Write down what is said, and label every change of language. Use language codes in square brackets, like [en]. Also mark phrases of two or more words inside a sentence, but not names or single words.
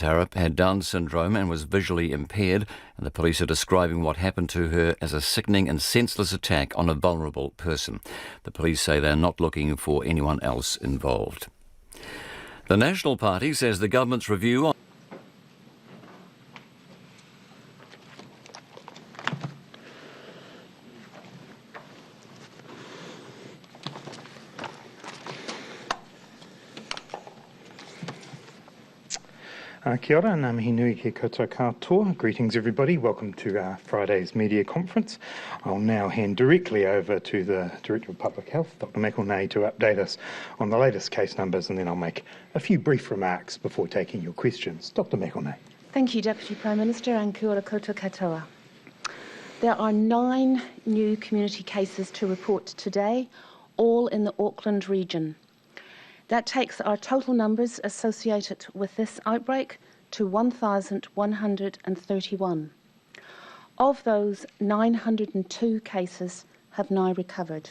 [en] Harrop had Down syndrome and was visually impaired, and the police are describing what happened to her as a sickening and senseless attack on a vulnerable person. The police say they're not looking for anyone else involved. The National Party says the government's review on [mi] Kia ora, ngā mihi nui ki koutou katoa. [en] Greetings everybody, welcome to Friday's media conference. I'll now hand directly over to the Director of Public Health, Dr McElnay, to update us on the latest case numbers, and then I'll make a few brief remarks before taking your questions. Dr McElnay. Thank you, Deputy Prime Minister, and [mi] kia ora koutou katoa. [en] There are 9 new community cases to report today, all in the Auckland region. That takes our total numbers associated with this outbreak to 1,131. Of those, 902 cases have now recovered.